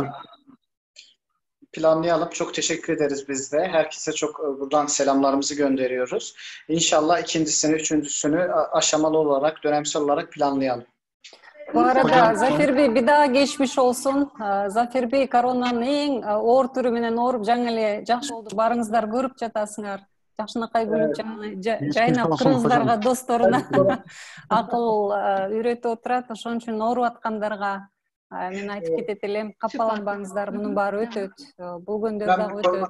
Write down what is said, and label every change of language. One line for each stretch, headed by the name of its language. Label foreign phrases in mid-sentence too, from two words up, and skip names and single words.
Turkish: Planlayalım. Çok teşekkür ederiz biz de. Herkese çok buradan selamlarımızı gönderiyoruz. İnşallah ikincisini, üçüncüsünü aşamalı olarak, dönemsel olarak planlayalım. Bu arada Zafer Bey bir daha geçmiş olsun.
Kyrgyz: Zafer Bey
Turkish: koronanın en ağır türü
Kyrgyz: менен ооруп жаңы эле жакшы болду. Барыңыздар көрүп жатасыңар. Жакшынакай күлүп жайнап кыргыздарга, досторуна акыл үйрөтүп отурат. Ошон үчүн ооруп аткандарга мен айтып кетет элем, капаланбаңыздар, мунун баары өтөт. Бул күндөр дагы өтөт.